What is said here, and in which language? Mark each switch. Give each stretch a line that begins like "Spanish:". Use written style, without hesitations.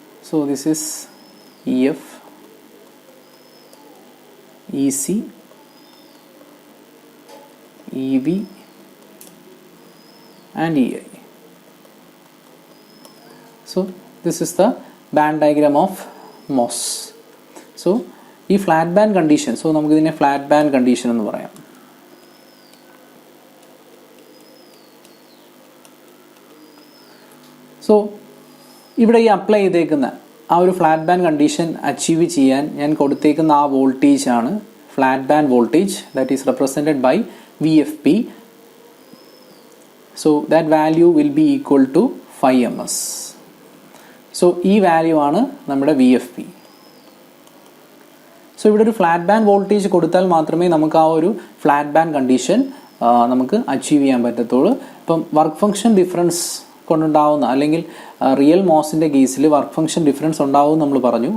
English: So this is EF, EC, EV and EI. So this is the band diagram of MOS.
Malayalam: So ഈ flat band condition, so നമുക്കിതിനെ flat band condition എന്ന് പറയാം. So ഇവിടെ ഈ apply ചെയ്തേക്കുന്ന ആ ഒരു ഫ്ലാറ്റ് ബാൻഡ് കണ്ടീഷൻ അച്ചീവ് ചെയ്യാൻ ഞാൻ കൊടുത്തേക്കുന്ന ആ വോൾട്ടേജ് ആണ് flat band voltage.
English: That is represented by VFP. So that value will be equal to 5 ms.
Malayalam: So ഈ വാല്യൂ ആണ് നമ്മുടെ VFP. സോ ഇവിടെ ഒരു ഫ്ലാറ്റ് ബാൻഡ് വോൾട്ടേജ് കൊടുത്താൽ മാത്രമേ നമുക്ക് ആ ഒരു ഫ്ലാറ്റ് ബാൻഡ് കണ്ടീഷൻ നമുക്ക് അച്ചീവ് ചെയ്യാൻ പറ്റത്തുള്ളൂ. ഇപ്പം വർക്ക് ഫംഗ്ഷൻ ഡിഫറൻസ് കൊണ്ടുണ്ടാവുന്ന അല്ലെങ്കിൽ റിയൽ മോസിൻ്റെ കേസിൽ വർക്ക് ഫംഗ്ഷൻ ഡിഫറൻസ് ഉണ്ടാവും നമ്മൾ പറഞ്ഞു.